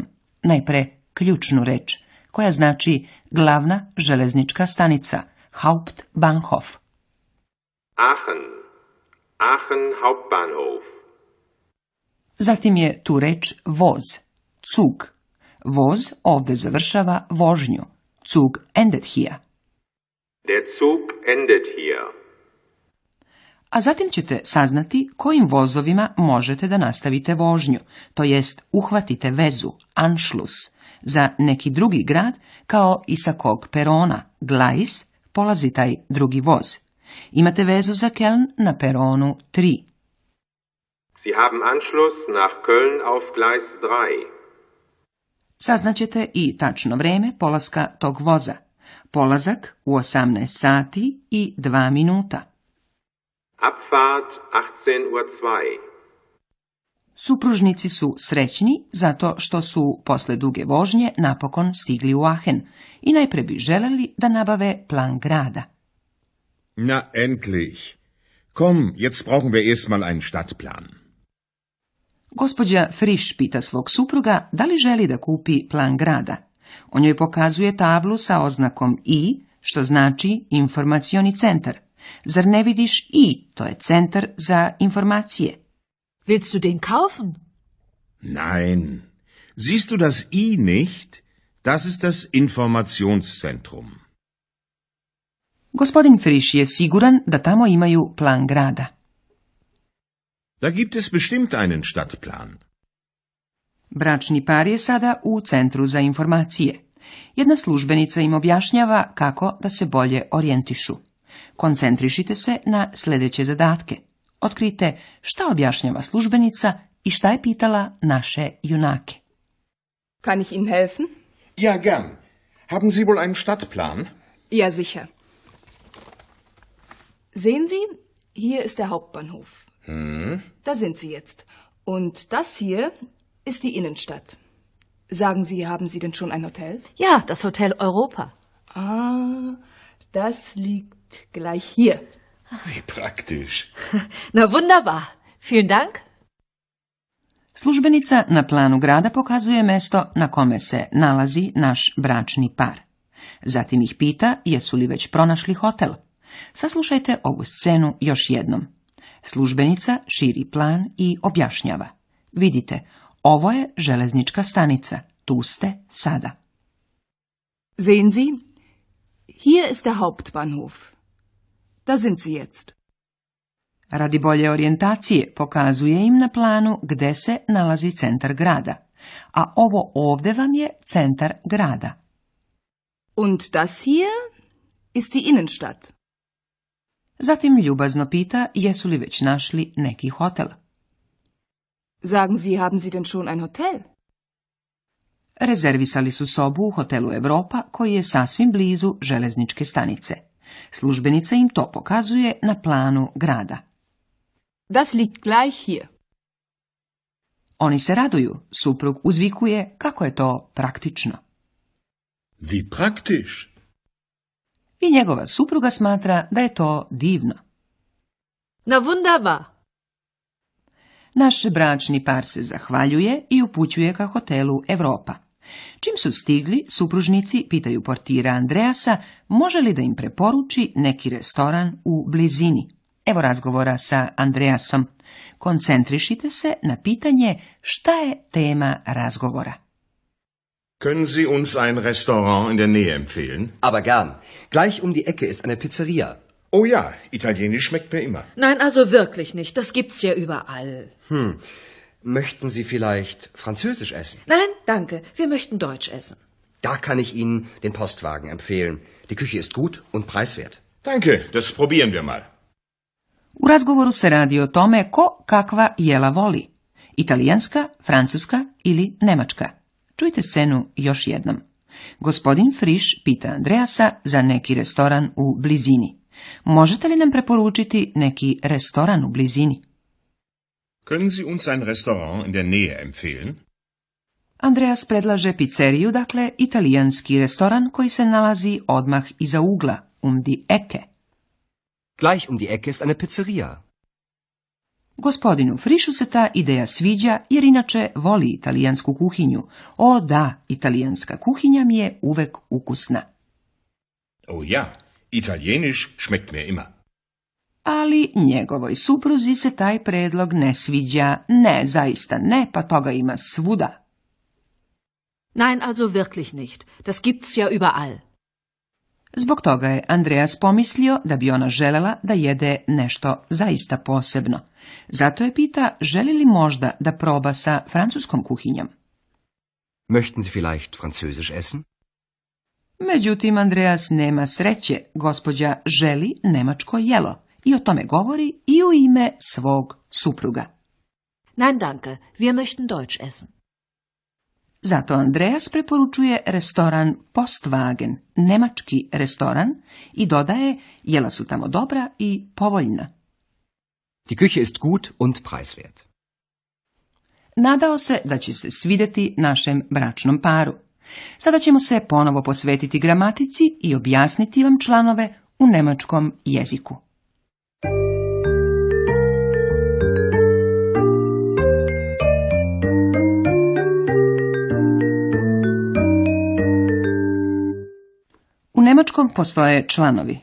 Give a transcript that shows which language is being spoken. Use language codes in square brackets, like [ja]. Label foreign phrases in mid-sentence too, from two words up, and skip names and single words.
[sr] Najpre ključnu reč, koja znači glavna železnička stanica, [de] Hauptbahnhof. Aachen Hauptbahnhof. [sr] Zatim je tu reč voz, Zug. Voz ovdje završava vožnju. [de] Zug endet hier. Der Zug endet hier. [sr] A zatim ćete saznati kojim vozovima možete da nastavite vožnju, to jest uhvatite vezu, Anschluss, za neki drugi grad, kao i sa kog perona, Gleis, polazi taj drugi voz. Imate vezu za Köln na peronu 3. [de] Sie haben Anschluss nach Köln auf Gleis 3. [sr] Saznaćete i tačno vreme polaska tog voza. Polazak u 18 sati i 2 minuta. [de] Abfahrt 18:02. [sr] Supružnici su srećni zato što su posle duge vožnje napokon stigli u Aachen i najpre bi želeli da nabave plan grada. [de] Na, endlich. Komm, jetzt brauchen wir erstmal einen Stadtplan. [sr] Gospođa Frisch pita svog supruga da li želi da kupi plan grada. On joj pokazuje tablu sa oznakom I, što znači informacioni centar. Zar ne vidiš I, to je centar za informacije? [de] Willst du den kaufen? Nein. Siehst du das I nicht? Das ist das Informationszentrum. [sr] Gospodin Frisch je siguran da tamo imaju plan grada. [de] Da gibt es bestimmt einen Stadtplan. [sr] Bračni par je sada u centru za informacije. Jedna službenica im objašnjava kako da se bolje orijentišu. Koncentrišite se na sljedeće zadatke. Otkrite šta objašnjava službenica i šta je pitala naše junake. [de] Kann ich Ihnen helfen? Ja, gern. Haben Sie wohl einen Stadtplan? Ja, sicher. Sehen Sie, hier ist der Hauptbahnhof. Da sind Sie jetzt. Und das hier ist die Innenstadt. Sagen Sie, haben Sie denn schon ein Hotel? Ja, das Hotel Europa. Ah, das liegt gleich hier. Wie praktisch. Na wunderbar. Vielen Dank. [sr] Službenica na planu grada pokazuje mesto na kome se nalazi naš bračni par. Zatim ih pita jesu li već pronašli hotel. Saslušajte ovu scenu još jednom. Službenica širi plan i objašnjava. Vidite, ovo je železnička stanica. Tu ste sada. [de] Sehen Sie, hier ist der Hauptbahnhof. Da sind Sie jetzt. [sr] Radi bolje orijentacije pokazuje im na planu gde se nalazi centar grada, a ovo ovde vam je centar grada. [de] Und das hier ist die Innenstadt. [sr] Zatim ljubazno pita jesu li već našli neki hotel. [de] Sagen Sie, haben Sie denn schon ein Hotel? [sr] Rezervisali su sobu u hotelu Europa koji je sasvim blizu železničke stanice. Službenica im to pokazuje na planu grada. [de] Das liegt gleich hier. [sr] Oni se raduju, suprug uzvikuje kako je to praktično. [de] Wie praktisch. [sr] I njegova supruga smatra da je to divno. [de] Na wunderbar. [sr] Naš bračni par se zahvaljuje i upućuje ka hotelu Europa. Čim su stigli, supružnici pitaju portira Andreasa može li da im preporuči neki restoran u blizini. Evo razgovora sa Andreasom. Koncentrišite se na pitanje šta je tema razgovora. [de] Können Sie uns ein Restaurant in der Nähe empfehlen? Aber gern. Gleich um die Ecke ist eine Pizzeria. Oh ja, italienisch schmeckt mir immer. Nein, also wirklich nicht. Das gibt's ja überall. Möchten Sie vielleicht französisch essen? Nein, danke. Wir möchten deutsch essen. Da kann ich Ihnen den Postwagen empfehlen. Die Küche ist gut und preiswert. Danke, das probieren wir mal. [sr] U razgovoru se radi o tome ko kakva jela voli. Italijanska, francuska ili nemačka. Čujte scenu još jednom. Gospodin Frisch pita Andreasa za neki restoran u blizini. Možete li nam preporučiti neki restoran u blizini? [de] Können Sie uns ein Restaurant in der Nähe empfehlen? [sr] Andreas predlaže pizzeriju, dakle italijanski restoran koji se nalazi odmah iza ugla, [de] die Ecke. Gleich die Ecke ist eine Pizzeria. [sr] Gospodinu Frišu se ta ideja sviđa jer inače voli italijansku kuhinju. O da, italijanska kuhinja mi je uvek ukusna. [de] Oh ja, italienisch schmeckt mir immer. [sr] Ali njegovoj supruzi se taj predlog ne sviđa. Ne, zaista ne, pa toga ima svuda. [de] Nein, also wirklich nicht. Das gibt's ja überall. [sr] Zbog toga je Andreas pomislio da bi ona želela da jede nešto zaista posebno. Zato je pita želi li možda da proba sa francuskom kuhinjom. [de] Möchten Sie vielleicht französisch essen? [sr] Međutim, Andreas nema sreće. Gospođa želi nemačko jelo i o tome govori i u ime svog supruga. [de] Nein, danke. Wir möchten deutsch essen. [sr] Zato Andreas preporučuje restoran Postwagen, nemački restoran, i dodaje jela su tamo dobra i povoljna. [de] Die Küche ist gut und preiswert. [sr] Nadao se da će se svidjeti našem bračnom paru. Sada ćemo se ponovo posvetiti gramatici i objasniti vam članove u nemačkom jeziku. U nemačkom postoje članovi.